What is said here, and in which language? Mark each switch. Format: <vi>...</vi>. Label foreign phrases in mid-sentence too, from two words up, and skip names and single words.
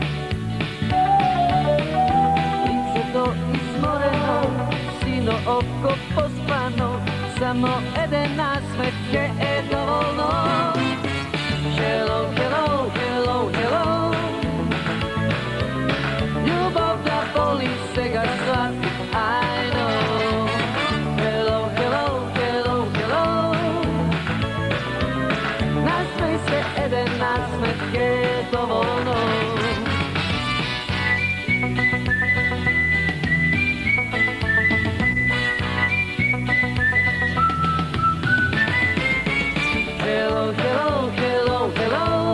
<mk>Лицето изморено, сино око поспано, само еден насмех ќе е доволно.</mk> <en>Hello, hello, hello, hello.</en> <mk>воли сега сват.</mk> <en>I know. Hello, hello, hello, hello.</en> <mk>Насмеј се еден насмех е доволно.</mk> <en>Hello, hello, hello, hello.</en>